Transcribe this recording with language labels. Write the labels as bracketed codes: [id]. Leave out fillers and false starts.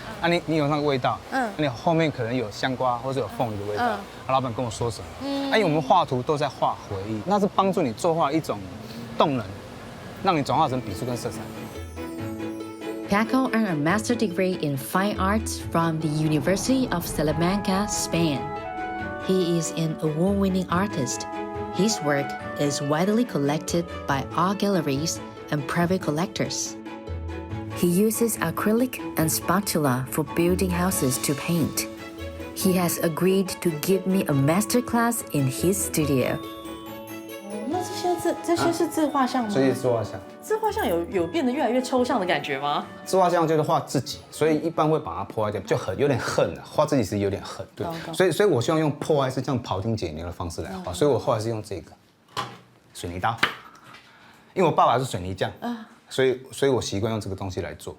[zh] 啊，你有那个味道，你后面可能有香瓜或者有凤梨的味道。老板跟我说什么？因为我们画图都在画回忆，那是帮助你作画一种动能，让你转化成笔触跟色彩。 [en] Paco earned a master's degree in fine arts from the University of Salamanca, Spain. He is an award-winning artist. His work is widely collected by art galleries and private collectors. He uses acrylic and spatula for building houses to paint. He has agreed to give me a master class in his studio. [zh] 那这些是自画像吗？所以自画像，自画像有变得越来越抽象的感觉吗？自画像就是画自己，所以一般会把它破坏掉，就有点恨了。画自己是有点恨，对。所以我希望用破坏是这样庖丁解牛的方式来画，所以我后来是用这个水泥刀，因为我爸爸是水泥匠所以我习惯用这个东西来做。